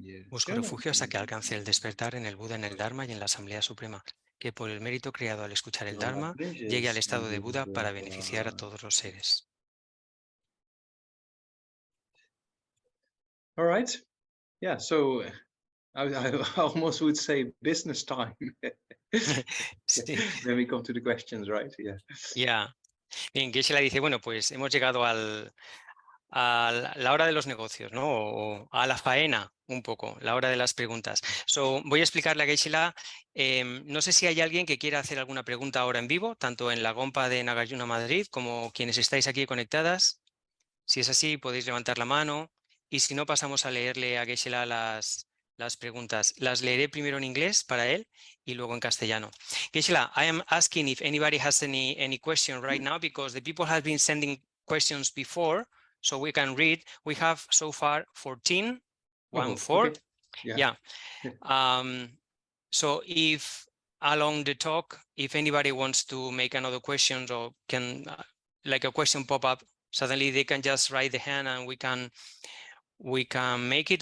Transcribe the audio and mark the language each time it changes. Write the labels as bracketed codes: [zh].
[es] Busco refugio hasta que alcance el despertar en el Buda, en el Dharma y en la Asamblea Suprema, que por el mérito creado al escuchar el Dharma llegue al estado de Buda para beneficiar a todos los seres. [en] All right. Yeah, so I almost would say business time. [es] Sí. [en] Then we come to the questions, right? Yeah. [es] Ya. Bien, Geshe-la dice, bueno, pues hemos llegado a la hora de los negocios, ¿no? O a la faena, un poco, la hora de las preguntas. Voy a explicarle a Geshe-la, no sé si hay alguien que quiera hacer alguna pregunta ahora en vivo, tanto en la Gompa de Nagarjuna Madrid como quienes estáis aquí conectadas. Si es así, podéis levantar la mano y si no, pasamos a leerle a Geshe-la las preguntas. Las leeré primero en inglés para él y luego en castellano. [en] Geshe-la, I am asking if anybody has any question right now because the people have been sending questions before, so we can read. We have so far 14, 14. Okay. Yeah. So if along the talk, if anybody wants to make another question or can like a question pop up, suddenly they can just raise the hand and we can make it.